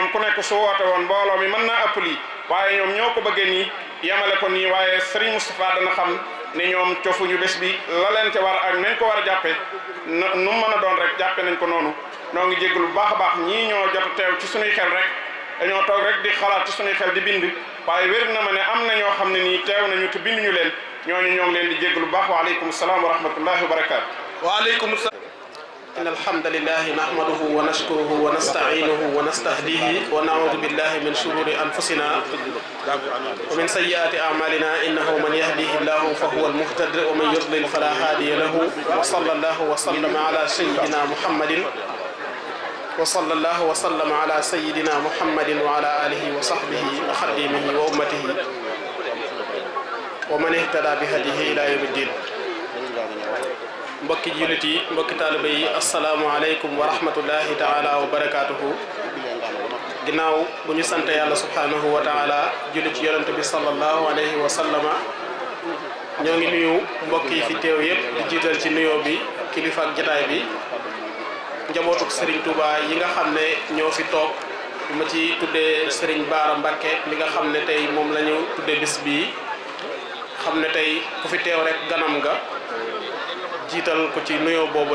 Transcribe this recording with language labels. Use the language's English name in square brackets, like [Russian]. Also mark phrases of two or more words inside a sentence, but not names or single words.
[Wolof] ñoom ku nekk su woote woon mbooloo mi mën naa ëpp lii waaye ñoom ñoo ko bëggee nii yemale ko nii waaye Serigne Moustapha dana xam ne ñoom cofuñu bés bi la leen ca war ak nañ ko war a jàppe nu mën a doon rek jàppe nañ ko noonu noo ngi jégalu bu baax a baax ñii ñoo jot a teew ci suñuy xel rek dañoo toog rek di xalaat ci suñuy xel di bind waaye wér na ma ne am na ñoo xam ne nii teew nañu te binduñu leen ñooñu ñoo ngi leen di jégalu bu baax [Arabic] وعليكم السلام ورحمة الله وبركاته. وعليكم السلام. إن الحمد لله نحمده ونشكره ونستعينه ونستهديه ونعوذ بالله من شرور أنفسنا ومن سيئات أعمالنا إنه من يهديه الله فهو المهتد ومن يضلل فلا هادي له وصلى الله وسلم على سيدنا محمد وعلى آله وصحبه وخديمه وأمته ومن اهتدى بهديه إلى يوم الدين. [Wolof] mbokki jullit yi mbokki taalibe yi [Arabic] السلام عليكم ورحمة الله تعالى وبركاته [Wolof] ginnaaw bu ñu sant yàlla [Arabic] سبحانه وتعالى [Wolof] julli ci yonente bi [Arabic] صلى الله عليه وسلم [Wolof] ñoo ngi nuyu mbokk yi fi teew yëpp di jiital ci nuyoo bi kilifa ak jataay bi njabootuk Serigne Touba yi nga xam ne ñoo fi toog ma ci tuddee Serigne Bara Mbacke mi nga xam ne tey moom la ñu tuddee bis bii xam ne tey ku fi teew rek ganam nga jiital ko ci nuyoo boobu